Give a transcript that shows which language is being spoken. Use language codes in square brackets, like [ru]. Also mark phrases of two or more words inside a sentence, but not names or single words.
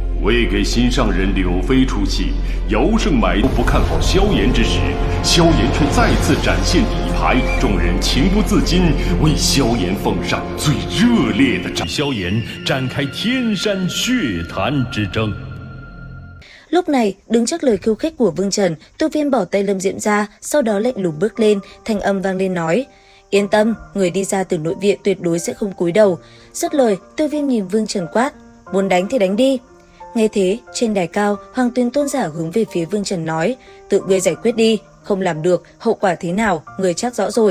[zh] 未给心上人柳妃出气，姚胜买不看好萧炎之时，萧炎却再次展现底牌，众人情不自禁为萧炎奉上最热烈的与萧炎展开天山血潭之争。 [vi] Lúc này, đứng trước lời khiêu khích của Vương Trần, Tiêu Viêm bỏ tay Lâm Diễm ra, sau đó lạnh lùng bước lên, thanh âm vang lên nói: "Yên tâm, người đi ra từ nội viện tuyệt đối sẽ không cúi đầu." Dứt lời, Tiêu Viêm nhìn Vương Trần quát: "Muốn đánh thì đánh đi." Nghe thế, trên đài cao, Hoàng Tuyền Tôn giả hướng về phía Vương Trần nói: "Tự ngươi giải quyết đi, không làm được, hậu quả thế nào, người chắc rõ rồi."